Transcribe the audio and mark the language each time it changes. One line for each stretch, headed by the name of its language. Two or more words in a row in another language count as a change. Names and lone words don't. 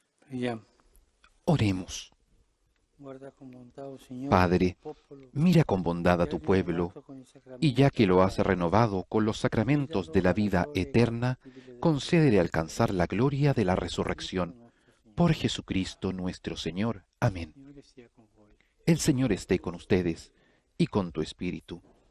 Italian: Preghiamo.
Spanish: Oremos.
Italian: Guarda con bontà, oh Signore, Padre, il popolo
Spanish: mira con bondad a tu pueblo, y ya que lo has renovado con los sacramentos de la vida eterna, concédele alcanzar la gloria de la resurrección. Por Jesucristo nuestro Señor. Amén.
Italian: Signore sia con voi.
Spanish: El Señor esté con ustedes y con tu espíritu.